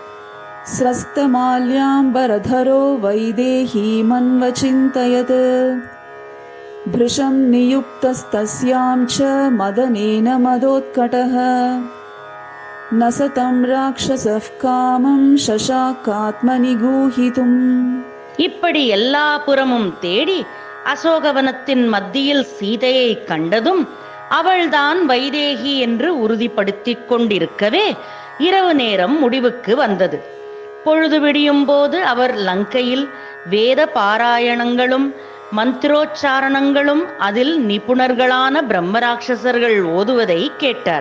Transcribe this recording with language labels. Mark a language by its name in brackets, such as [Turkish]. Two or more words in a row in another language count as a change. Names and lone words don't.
[Sanskrit] स्रस्तमाल्याम्बरधरो वैदेहीमन्वचिन्तयत् भृशं नियुक्तस्तस्यां च मदनेन मदोत्कटः न सतं राक्षसः कामं शशाकात्मनिगूहितुम्. [Tamil] இப்படி எல்லா புறமும் தேடி அசோகவனத்தின் மத்தியில் சீதையை கண்டதும் அவள்தான் வைதேகி என்று உறுதிப்படுத்திக் கொண்டிருக்கவே இரவு நேரம் முடிவுக்கு வந்தது. பொழுது விடியும் போது அவர் லங்கையில் வேத பாராயணங்களும் மந்திரோச்சாரணங்களும் அதில் நிபுணர்களான பிரம்மராட்சசர்கள் ஓதுவதை கேட்டார்.